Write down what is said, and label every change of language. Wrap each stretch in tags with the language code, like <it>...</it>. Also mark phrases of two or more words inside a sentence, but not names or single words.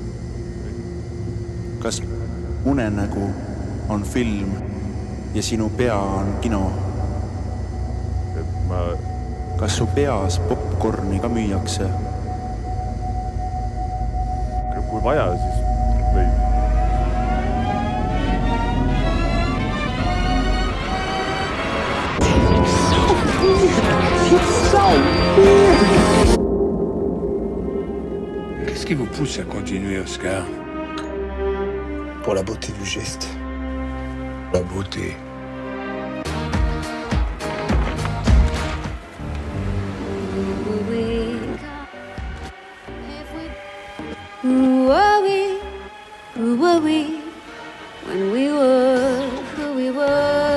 <et>Kas unenägu on film ja sinu pea on kino? Kas su peas popcorni ka müüakse? Kui vaja, siis või...</et> <fr>Qu'est-ce qui vous pousse à continuer, Oscar? Pour la beauté du geste. La beauté.</fr> <en>Who are we when we were who we were?</en>